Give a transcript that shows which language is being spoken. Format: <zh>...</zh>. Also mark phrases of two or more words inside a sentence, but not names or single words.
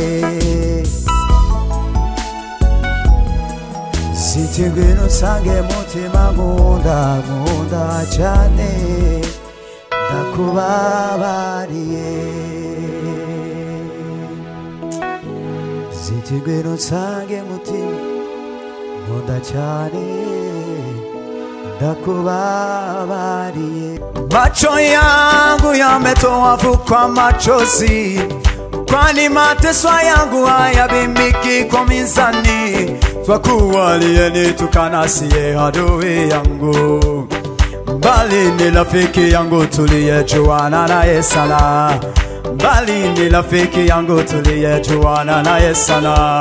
<rw>Ziti ngwino unsange mutima nkunda nkunda cyane ndakubabariye. Ziti ngwino unsange mutima nkunda cyane ndakubabariye.</rw> <sw>Macho yangu yametoa machozi, kwani mateso yangu hayapimiki kwa mizani. Kwa kuwa aliyenitukana siye adui yangu, bali ni rafiki yangu tuliyejuana naye sana, bali ni rafiki yangu tuliyejuana naye sana.</sw>